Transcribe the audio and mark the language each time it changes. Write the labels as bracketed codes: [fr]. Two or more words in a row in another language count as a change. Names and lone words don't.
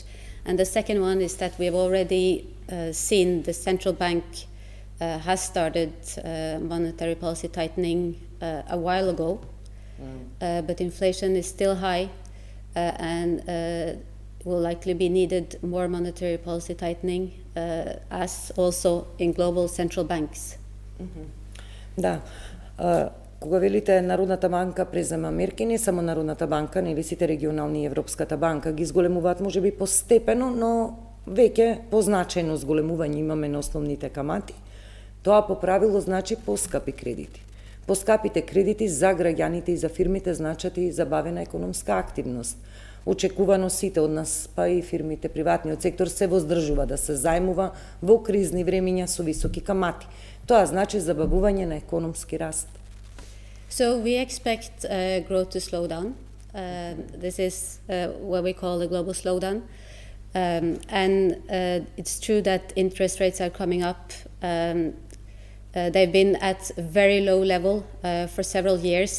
[en] And the second one is that we have already seen the central bank has started monetary policy tightening a while ago. But inflation is still high and will likely be needed more monetary policy tightening as also in global central banks. [mk] Да. Кога велите Народната банка презема мерки, не само Народната банка, нели сите регионални и Европската банка ги зголемуваат можеби постепено, но веќе позначајно зголемување имаме на основните камати. Тоа по правило значи поскапи кредити. Поскапите кредити за граѓаните и за фирмите значат и забавена економска активност. Очекувано сите од нас, па и фирмите, приватниот сектор се воздржува да се зајмува во кризни времиња со високи камати. Тоа значи забавување на економски раст. [en] So we expect growth to slow down. This is what we call a global slowdown. And it's true that interest rates are coming up. They've been at a very low level for several years.